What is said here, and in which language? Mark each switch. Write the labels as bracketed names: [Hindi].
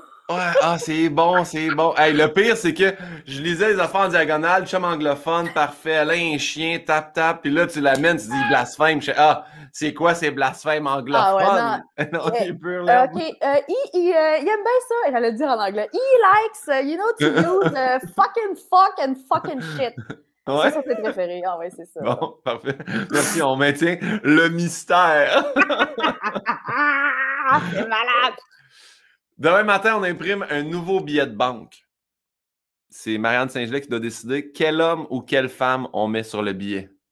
[French] Ouais, c'est bon, c'est bon. Hey, le pire, c'est que je lisais les affaires en diagonale, chum anglophone, parfait, là, un chien, tap, puis là, tu l'amènes, tu dis blasphème. Je sais, c'est quoi ces blasphèmes anglophones? Non, il est pur, là. OK, il aime bien ça, et j'allais le dire en anglais. [English] He likes, to use fucking shit. [French] Ouais. Ça, c'est préféré. Ah ouais, c'est ça. Bon, parfait. Merci, on maintient le mystère. C'est malade. Demain matin, on imprime un nouveau billet de banque. C'est Marianne Saint-Gelais qui doit décider quel homme ou quelle femme on met sur le billet.